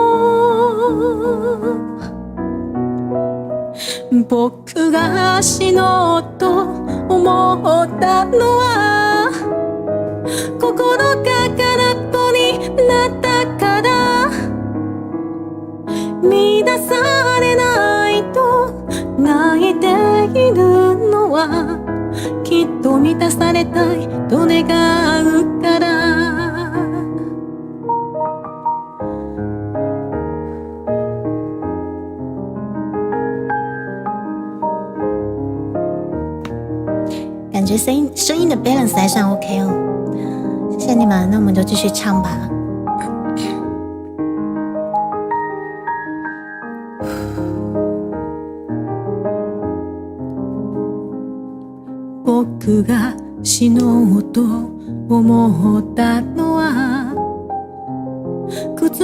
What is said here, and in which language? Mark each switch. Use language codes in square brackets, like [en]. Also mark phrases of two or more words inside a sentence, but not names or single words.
[ja] 僕が死のうと思ったのは心が空っぽになったから乱されないと泣いているのはきっと満たされたいと願うから [zh] 感觉声音的 balance 还算 OK 哦，谢谢你们，那我们就继续唱吧。 [ja] 僕が死のうと思ったのは靴